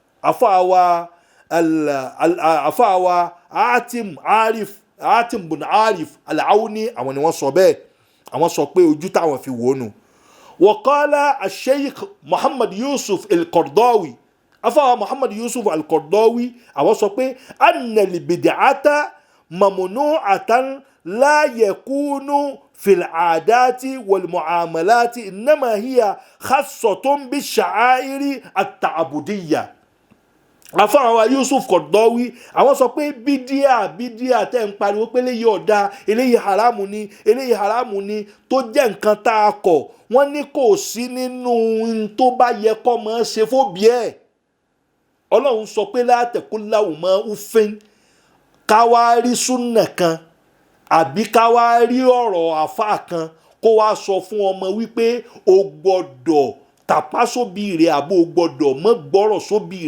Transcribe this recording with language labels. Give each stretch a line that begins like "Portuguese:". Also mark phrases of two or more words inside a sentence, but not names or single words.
Yoruba: àfàwà Atim bùn Arif Al-Awni àwọn ni wọ́n sọ bẹ́ẹ̀ àwọn sọ pé ojú táwọn fi wò ó nù.
Arabic: وقال Sheikh Muhammad Yusuf Al-Qaradawi
Yoruba: àfàwà Muhammad Yusuf Al-Qaradawi àwọn sọ pé
Arabic: أن البدعة ممنوعة لا يكون في العادات والمعاملات إنما هي خاصة بالشعائر التعبدية.
Yoruba: àfáà Yusuf Qaradawi àwọn sọ pé bídíà tẹ́ ń pariwo pé eléyìí ọ̀dà eléyìí haramu ni tó jẹ́ nǹkan tá a kọ̀ wọ́n ní kò sí nínú tó bá yẹ kọ́ mọ́ ṣe fóbi ẹ̀. Ọlọ́run sọ pé
Arabic: لا تقل لهما أف
Yoruba: káwá rí súnà kan àbí ká wá rí ọ̀rọ̀ àfáà kan kó wá sọ fún ọmọ wípé o gbọ́dọ̀ tàpá sóbì rẹ̀ àbó o gbọ́dọ̀ mọ́ gbọ́rọ̀ sóbì